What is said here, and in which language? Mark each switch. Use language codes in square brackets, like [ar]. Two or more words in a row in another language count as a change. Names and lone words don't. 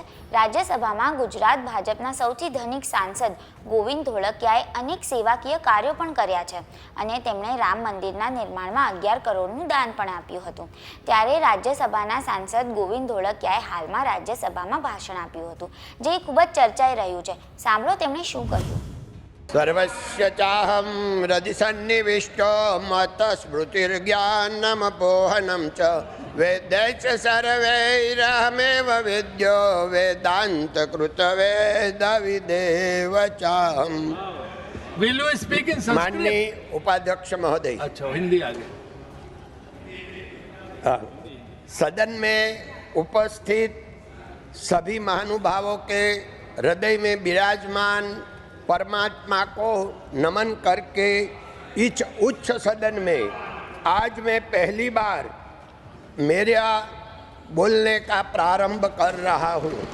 [gu] રાજ્યસભામાં ગુજરાત ભાજપના સૌથી ધનિક સાંસદ ગોવિંદ ધોળકિયાએ અનેક સેવાકીય કાર્યો પણ કર્યા છે અને તેમણે રામ મંદિરના નિર્માણમાં 11 કરોડનું દાન પણ આપ્યું હતું. ત્યારે રાજ્યસભાના સાંસદ ગોવિંદ ધોળકિયાએ હાલમાં રાજ્યસભામાં ભાષણ આપ્યું હતું, જે ખૂબ જ ચર્ચાઈ રહ્યું છે. સાંભળો તેમણે શું કહ્યું. [sa] सर्वस्य चाहं हृदि सन्निविष्टो मतस्मृतिर्ज्ञानमपोहनं च वेदैश्च सर्वैरहमेव विद्यो वेदान्तकृतवेदविदेव चाहं। [en] Will you speak in Sanskrit? [hi] माननीय उपाध्यक्ष महोदय, अच्छा, हिंदी आगे। सदन में उपस्थित सभी महानुभावों के हृदय में विराजमान परमात्मा को नमन करके इस उच्च सदन में आज मैं पहली बार मेरा बोलने का प्रारंभ कर रहा हूँ।